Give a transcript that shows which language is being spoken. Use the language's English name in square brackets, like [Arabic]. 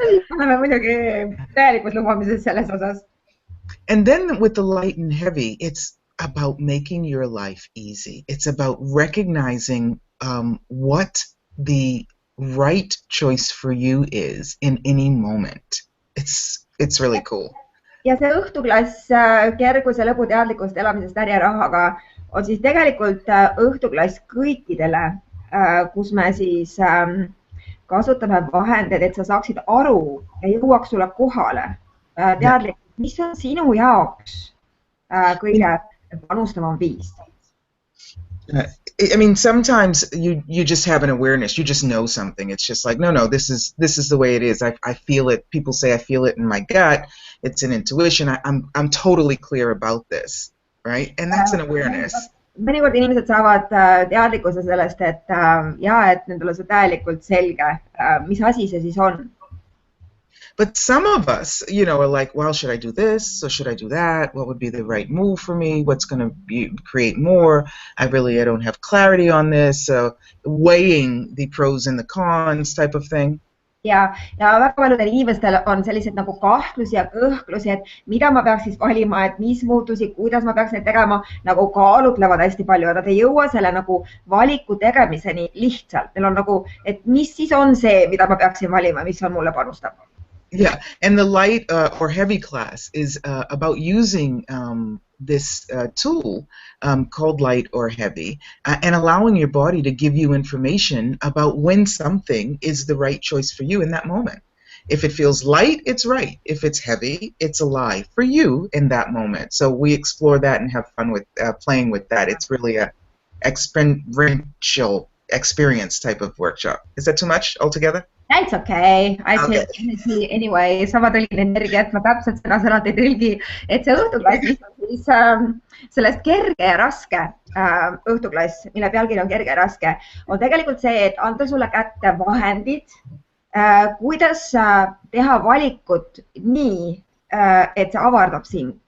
[Estonian] Oleme muidugi täielikus lubamises selles osas. [English] And then with the light and heavy, it's about making your life easy. It's about recognizing what the right choice for you is in any moment. It's really cool. [Estonian] Ja see õhtuklass kerguse lõbu teadlikust elamisest äri ja rahaga on siis tegelikult õhtuklass kõikidele, kus me siis kasutame vahendeid, et sa saaksid aru ja jõuaks sulle kohale teadlikult, mis on sinu jaoks kõige panustavam viis? [English] I mean, sometimes you just have an awareness. You just know something. It's just like, no, this is the way it is. I feel it. People say I feel it in my gut. It's an intuition. I'm totally clear about this, right? And that's an awareness. [Estonian] Mõnikord inimesed saavad teadlikkuse sellest, et nendel on see täielikult selge, mis asi see siis on. [English] But some of us, are like, well, should I do this or should I do that? What would be the right move for me? What's going to create more? I don't have clarity on this. So weighing the pros and the cons type of thing. [Estonian] ja väga paljudel inimestel on sellised nagu kahtlusi ja kõhklusi, et mida ma peaks siis valima, et mis muutusi, kuidas ma peaks neid tegema, nagu kaalutlevad hästi palju ja nad ei jõua selle nagu valiku tegemiseni lihtsalt. Neil on nagu, et mis siis on see, mida ma peaksin valima, mis on mulle panustab. [English] Yeah, and the light or heavy class is about using this tool called light or heavy and allowing your body to give you information about when something is the right choice for you in that moment. If it feels light, it's right. If it's heavy, it's a lie for you in that moment. So we explore that and have fun with playing with that. It's really a experiential experience type of workshop. Is that too much altogether? That's okay. I take energy anyway. [Estonian] Sama tõlgin energiat, ma täpselt sõna-sõnalt ei tõlgi, et see õhtuklass, mis on siis sellest kerge ja raske õhtuklass, mille pealkiri on kerge ja raske, on tegelikult see, et anda sulle kätte vahendid, kuidas teha valikut nii, et see avardab sind.